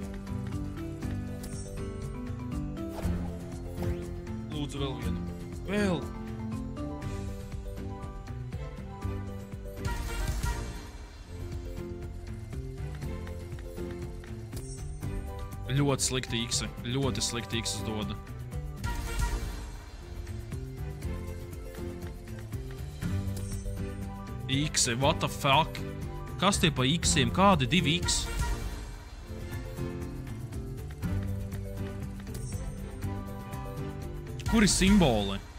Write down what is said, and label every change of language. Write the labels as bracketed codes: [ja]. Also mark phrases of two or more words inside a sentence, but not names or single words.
[lv] Lūdzu, vēl vienu. Vēl. Ļoti slikti X. Ļoti slikti X doda. X, [en] what the fuck? [lv] Kas tie pa X-iem? Kādi 2X? Kuri simboli?